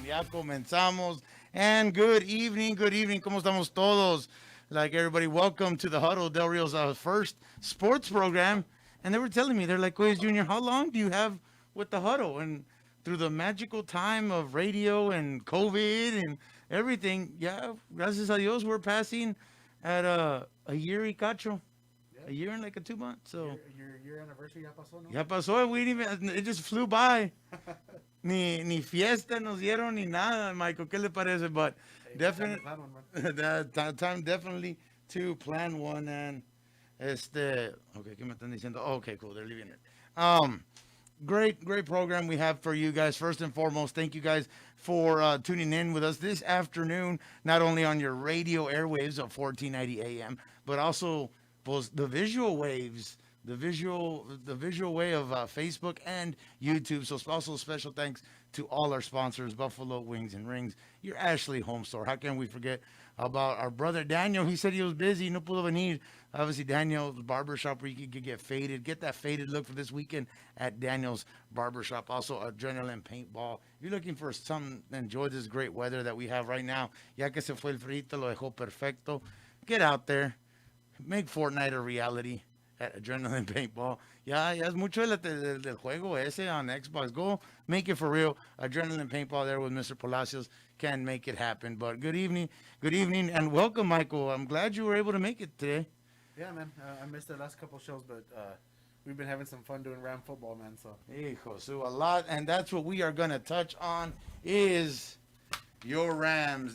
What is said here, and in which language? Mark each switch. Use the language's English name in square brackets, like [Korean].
[Spanish] Comenzamos, and good evening, ¿cómo estamos todos? [English] Like everybody, welcome to the Huddle, Del Rio's first sports program. And they were telling me, they're like, Quiz Junior, how long do you have with the Huddle? And through the magical time of radio and COVID and everything, yeah, gracias a Dios, we're passing at a year y cacho. Yeah. A year and like 2 months. So [Spanish] your anniversary ya pasó, ¿no? Ya pasó, we didn't even, it just flew by. Ni fiesta nos dieron ni nada, Michael. ¿Qué le parece? [English] But definitely, time definitely to plan one. [Spanish] And okay, ¿qué me están diciendo? [English] Oh, okay, cool. They're leaving it. Great program we have for you guys. First and foremost, thank you guys for tuning in with us this afternoon. Not only on your radio airwaves of 1490 AM, but also the visual waves. The visual way of Facebook and YouTube. So also special thanks to all our sponsors, Buffalo Wings and Rings, your Ashley Home Store. How can we forget about our brother Daniel? He said he was busy, no pudo venir. Obviously, Daniel's Barbershop, where you could get faded. Get that faded look for this weekend at Daniel's Barbershop. Also, Adrenaline Paintball. If you're looking for something, enjoy this great weather that we have right now. [Spanish] Ya que se fue el frito, lo dejó perfecto. [English] Get out there. Make Fortnite a reality. At Adrenaline Paintball. [Spanish] Ya es mucho del juego ese on Xbox. [English] Go make it for real. Adrenaline Paintball there with Mr. Palacios can make it happen. But good evening, and welcome, Michael. I'm glad you were able to make it today. Yeah, man. I missed the last couple shows, but we've been having some fun doing Ram football, man. So, so a lot, and that's what we are going to touch on is your Rams.